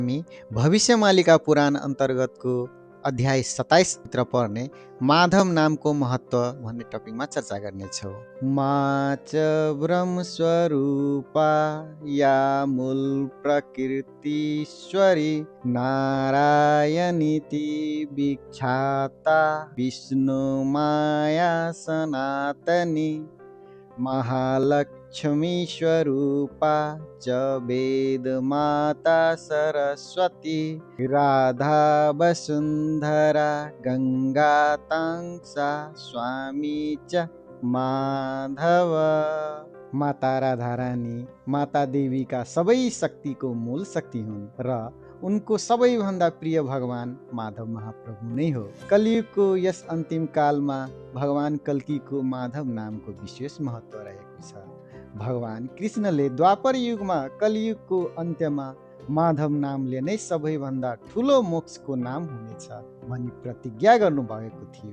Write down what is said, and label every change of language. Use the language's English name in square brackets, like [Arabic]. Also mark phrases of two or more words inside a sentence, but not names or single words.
[Nepali] हामी भविष्यमालिका पुराण अन्तर्गतको अध्याय 27 भित्र पर्ने माधव नामको महत्त्व भन्ने टपिकमा चर्चा गर्नेछौँ। [Sanskrit] माच ब्रह्म स्वरूपा या मूल प्रकृतिश्वरी नारायणीति विख्याता विष्णु माया सनातनी महालक्ष्मी स्वरूपा च वेद माता सरस्वती राधा वसुन्धरा गंगा तांसा स्वामी च माधव। [Nepali] माता राधा रानी माता देवीका सबै शक्तिको मूल शक्ति हुन् र उनको सबैभन्दा प्रिय भगवान माधव महाप्रभु नै हो। कलियुगको यस अन्तिम कालमा भगवान कल्कीको माधव नामको विशेष महत्त्व रहेको छ। भगवान कृष्णले द्वापर युगमा कलियुगको अन्त्यमा माधव नामले नै सबैभन्दा ठुलो मोक्षको नाम हुनेछ भनी प्रतिज्ञा गर्नुभएको थियो।